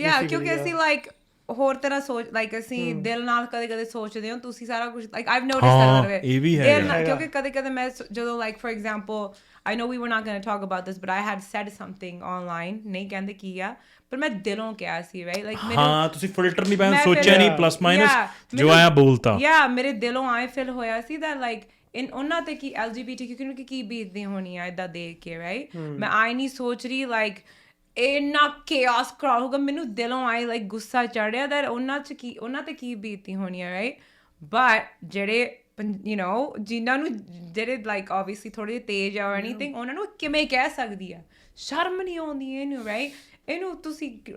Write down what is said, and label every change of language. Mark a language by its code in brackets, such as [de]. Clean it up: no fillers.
[pa] Yeah, ਕਿਉਂਕਿ ਅਸੀਂ like ਹੋਰ ਤਰ੍ਹਾਂ ਸੋਚ like ਅਸੀਂ ਦਿਲ ਨਾਲ ਕਦੇ ਸੋਚਦੇ ਹਾਂ ਤੁਸੀਂ ਸਾਰਾ ਕੁਝ [en] like I've noticed that way. [pa] ਇਹ ਵੀ ਹੈ ਕਿਉਂਕਿ ਕਦੇ ਮੈਂ ਜਦੋਂ [en] like for example I know we were not going to talk about this but I had said something online [pa] ਨਹੀਂ ਕਹਿੰਦੇ ਕੀ ਆ ਪਰ ਮੈਂ ਦਿਲੋਂ ਕਿਹਾ ਸੀ [en] right like [pa] ਹਾਂ ਤੁਸੀਂ ਫਿਲਟਰ ਨਹੀਂ ਪਾਇਆ ਸੋਚਿਆ ਨਹੀਂ ਪਲੱਸ ਮਾਈਨਸ ਜੋ ਆਇਆ ਬੋਲਤਾ yeah ਮੇਰੇ ਦਿਲੋਂ ਆਏ ਫੀਲ ਹੋਇਆ ਸੀ that like ਉਹਨਾਂ ਤੇ ਕੀ LGBTQ ਕਿਉਂਕਿ ਕੀ ਬੀਤਦੀ ਹੋਣੀ ਆ ਏਦਾਂ ਦੇਖ ਕੇ right ਮੈਂ ਆਈ ਨਹੀਂ ਸੋਚ ਰਹੀ like ਇੰਨਾ chaos crowd ਹੋਗਾ ਮੈਨੂੰ ਦਿਲੋਂ ਆਏ ਲਾਈਕ ਗੁੱਸਾ ਚੜਿਆ that ਉਹਨਾਂ ਤੇ ਕੀ ਬੀਤੀ ਹੋਣੀ ਹੈ ਰਾਈਟ ਬਟ ਜਿਹੜੇ ਯੂ ਨੋ ਜਿਨ੍ਹਾਂ ਨੂੰ ਜਿਹੜੇ ਲਾਈਕ ਓਬਵੀਅਸਲੀ ਥੋੜ੍ਹੇ ਤੇਜ਼ ਆ ਐਨੀਥਿੰਗ ਉਹਨਾਂ ਨੂੰ ਕਿਵੇਂ ਕਹਿ ਸਕਦੀ ਆ ਸ਼ਰਮ ਨਹੀਂ ਆਉਂਦੀ ਇਹਨੂੰ ਰਾਈਟ ਇਹਨੂੰ ਤੁਸੀਂ